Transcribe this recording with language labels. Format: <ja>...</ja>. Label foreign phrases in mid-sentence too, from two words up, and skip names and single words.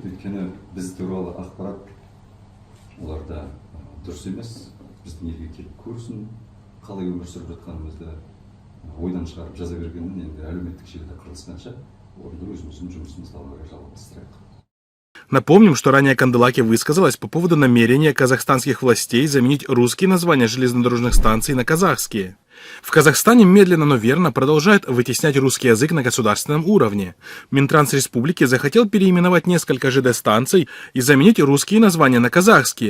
<kk>Өйткені біз туралы ақпарат оларда дұрыс емес. Біздің елге келіп көрсін, қалай өмір сүріп жатқанымызды ойдан шығарып жаза бергеннен енді әлеуметтік желіде қырылысқанша орында өзіміздің жұмысымызды ары қарай жалғастырайық.</kk> <ru>Напомним, что ранее Канделаки высказалась по поводу намерения казахстанских властей заменить русские названия железнодорожных станций на казахские. В Казахстане медленно, но верно продолжают вытеснять русский язык на государственном уровне. Минтранс республики захотел переименовать несколько ЖД-станций и заменить русские названия на казахские.</ru>